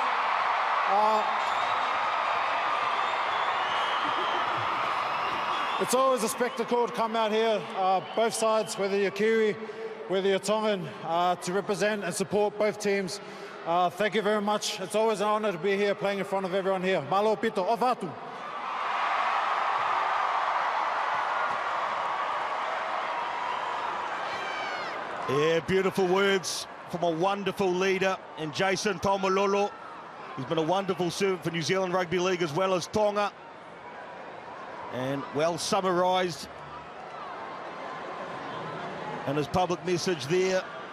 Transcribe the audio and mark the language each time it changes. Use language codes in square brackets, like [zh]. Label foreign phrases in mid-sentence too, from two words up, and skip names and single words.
[en] It's always a spectacle to come out here, both sides, whether you're Kiwi, whether you're Tongan, to represent and support both teams. Thank you very much. It's always an honor to be here playing in front of everyone here. [to] Malo pito, ofa atu. [en] Yeah, beautiful words from a wonderful leader in Jason Taumalolo. He's been a wonderful servant for New Zealand Rugby League as well as Tonga. And well summarised in his public message there.